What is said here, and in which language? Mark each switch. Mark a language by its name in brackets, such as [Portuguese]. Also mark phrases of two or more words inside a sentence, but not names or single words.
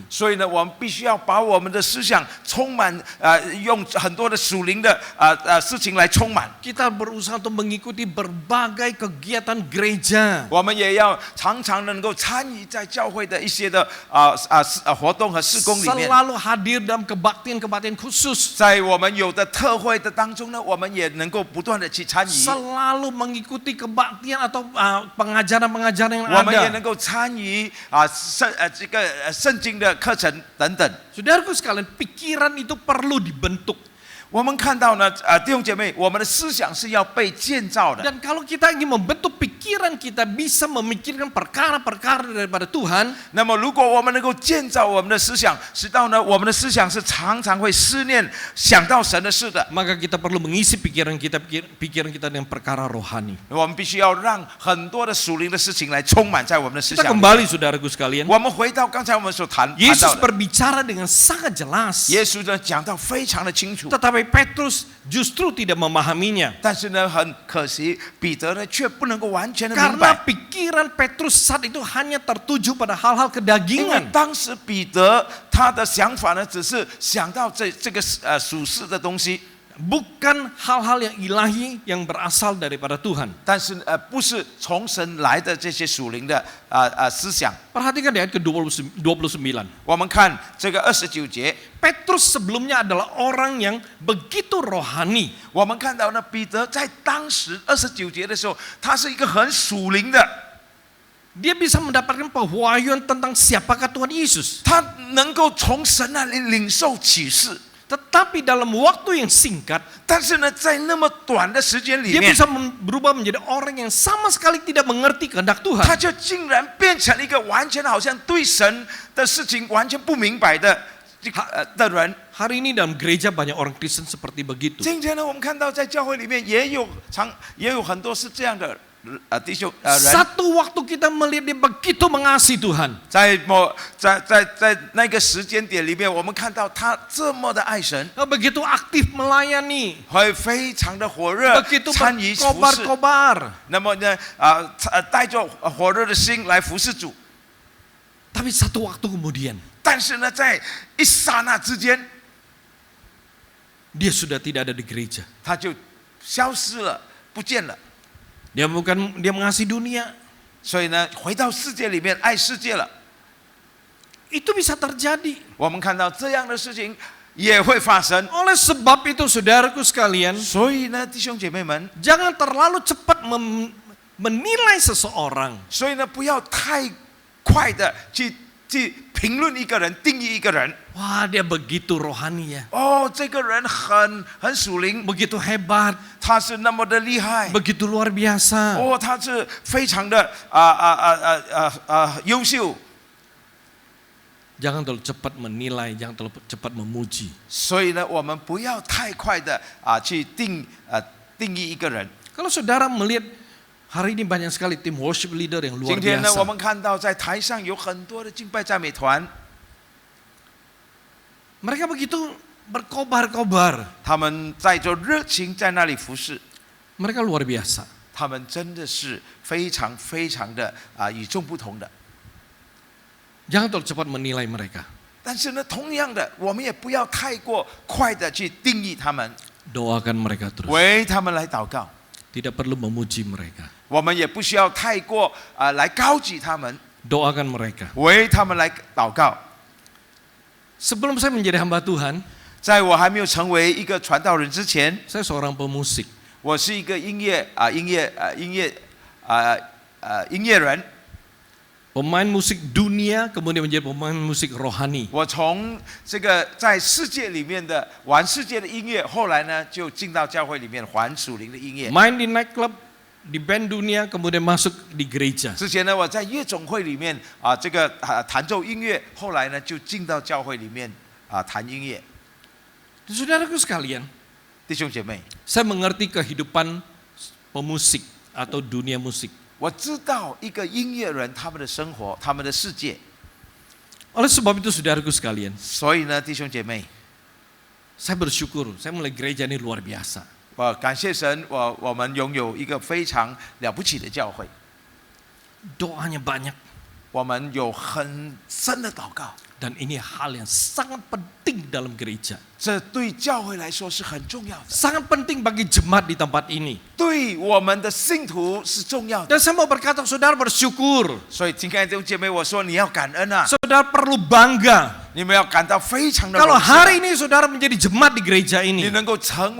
[Chinese] 所以呢，我们必须要把我们的思想充满用很多的属灵的事情来充满。 [Indonesian] Kita berusaha untuk mengikuti berbagai kegiatan gereja. [Chinese] 我们也要常常能够参与在教会的一些的活动和事工里面。 [Indonesian] Selalu hadir dalam kebaktian-kebaktian khusus. [Chinese] 在我们有的特会的当中呢，我们也能够不断的去参与。 [Indonesian] Selalu mengikuti kebaktian atau pengajaran-pengajaran yang [Chinese] 我们也 [Indonesian] ada. [Chinese] 能够参与这个圣经的课程等等。 [Indonesian] Saudaraku sekalian, pikiran itu perlu dibentuk. [Chinese] 我们看到呢，弟兄姐妹，我们的思想是要被建造的。 [Indonesian] Dan kalau kita ingin membentuk pikiran kita bisa memikirkan perkara-perkara daripada Tuhan, [Chinese] 那么，如果我们能够建造我们的思想，使到呢，我们的思想是常常会思念、想到神的事的， [Indonesian] maka kita perlu mengisi pikiran kita dengan perkara rohani. [Chinese] 我们必须要让很多的属灵的事情来充满在我们的思 [Indonesian] Kita [Chinese] 想里。 [Indonesian] kembali saudaraku sekalian. [Chinese] 我们回到刚才我们所谈到 Yesus 的， [Indonesian] berbicara dengan sangat jelas. [Chinese] 耶稣呢讲到非常的清楚， [Indonesian] Tetapi Petrus justru tidak memahaminya. [Chinese] 但是呢，很可惜，彼得呢却不能够完全的明 [Indonesian] Karena [Chinese] 白， [Indonesian] pikiran Petrus saat itu hanya tertuju pada hal-hal [Chinese] 因为 [Indonesian] kedagingan. [Chinese] 当时彼得他的想法呢，只是想到这个属世的东西。 [Indonesian] Bukan hal-hal yang ilahi yang berasal daripada Tuhan. [Chinese] 但是不是从神来的这些属灵的思想。 [Indonesian] Perhatikan di ayat ke-29. [Chinese] 我们看这个29节， [Indonesian] Petrus sebelumnya adalah orang yang begitu rohani. [Chinese] 我们看到呢，彼得在当时29节的时候，他是一个很属灵的， [Indonesian] Dia bisa mendapatkan pewahyuan tentang siapakah Tuhan Yesus. [Chinese] 他能够从神那里领受启示。 [Indonesian] Tetapi dalam waktu yang singkat, [Chinese] 但是呢，在那么短的时间里 [Indonesian] dia [Chinese] 面， [Indonesian] bisa berubah menjadi orang yang sama sekali tidak mengerti kehendak Tuhan. [Chinese] 他就竟然变成了一个完全好像对神的事情完全不明白的人。 [Indonesian] Hari ini dalam gereja banyak orang Kristen seperti begitu. [Chinese] 今天呢，我们看到在教会里面也有很多是这样的弟兄人。 [Indonesian] Satu waktu kita melihat dia begitu mengasihi Tuhan. [Chinese] 在那个时间点里面，我们看到他这么的爱神， [Indonesian] Begitu aktif melayani. [Chinese] 会非常的火热， [Indonesian] Begitu [Chinese] 参与服侍。 [Indonesian] berkobar-kobar. [Chinese] 那么呢，带着火热的心来服侍主。 [Indonesian] Tapi satu waktu kemudian, [Chinese] 但是呢，在一刹那之间， [Indonesian] dia sudah tidak ada di gereja. [Chinese] 他就消失了，不见了。 [Indonesian] Dia mengasihi dunia. [Chinese] 所以呢，回到世界里面爱世界了。 [Indonesian] Itu bisa terjadi. [Chinese] 我们看到这样的事情也会发生。 [Indonesian] Oleh sebab itu saudaraku sekalian, [Chinese] 所以呢，弟兄姐妹们， [Indonesian] jangan terlalu cepat menilai seseorang. [Chinese] 所以呢，不要太快的去评论一个人，定义一个人。 [Indonesian] Wah, dia begitu rohani ya. [Chinese] 哦，这个人很属灵， [Indonesian] Begitu hebat, [Chinese] 他是那么的厉害。 [Indonesian] begitu luar biasa. [Chinese] 哦，他是非常的优秀。 [Indonesian] Jangan terlalu cepat menilai, jangan terlalu cepat memuji. [Chinese] 所以呢，我们不要太快的去定义一个人。 [Indonesian] Kalau saudara melihat hari ini banyak sekali tim [English] worship leader [Indonesian] yang luar [Chinese] 今天呢，我 [Indonesian] biasa. [Chinese] 们看到在台上有很多的敬拜赞美团， [Indonesian] Mereka begitu berkobar-kobar. [Chinese] 他们带着热情在那里服侍， [Indonesian] Mereka luar biasa. [Chinese] 他们真的是非常非常的与众不同的。 [Indonesian] Jangan terlalu cepat menilai mereka. [Chinese] 但是呢，同样的，我们也不要太过快的去定义他们， [Indonesian] Doakan mereka terus. [Chinese] 为他们来祷告。 [Indonesian] Tidak perlu memuji mereka. [Chinese] 我们也不需要太过来高举他们， [Indonesian] Doakan mereka. [Chinese] 为他们来祷告。 [Indonesian] Sebelum saya menjadi hamba Tuhan, [Chinese] 在我还没有成为一个传道人之前， [Indonesian] saya seorang pemusik. [Chinese] 我是一个音乐人。 [Indonesian] Pemain musik dunia kemudian menjadi pemain musik rohani. [Chinese] 我从这个在世界里面的玩世界的音乐，后来呢就进到教会里面玩属灵的音乐。 [Indonesian] Main di nightclub, di band dunia, kemudian masuk di gereja. [Chinese] 之前呢，我在夜总会里面这个弹奏音乐，后来呢就进到教会里面弹音乐。 [Indonesian] Saudaraku sekalian, [Chinese] 弟兄姐妹， [Indonesian] saya mengerti kehidupan pemusik atau dunia musik. [Chinese] 我知道一个音乐人他们的生活，他们的世界。 [Indonesian] Oleh sebab itu saudaraku sekalian, [Chinese] 所以呢，弟兄姐妹， [Indonesian] saya bersyukur, saya mulai gereja ini luar biasa. [Chinese] 我感谢神，我们拥有一个非常了不起的教会， [Indonesian] Doanya banyak. [Chinese] 我们有很深的祷告， [Indonesian] Dan ini hal yang sangat penting dalam gereja. [Chinese] 这对教会来说是很重要的， [Indonesian] Sangat penting bagi jemaat di tempat ini. [Chinese] 对我们的信徒是重要的。 [Indonesian] Dan saya mau berkata saudara bersyukur. [Chinese] 所以，亲爱的弟兄姐妹，我说你要感恩啊， [Indonesian] Saudara perlu bangga. [Chinese] 你们要感到非常的 [Indonesian] Kalau [Chinese] 荣幸啊。 [Indonesian] hari ini saudara menjadi jemaat di gereja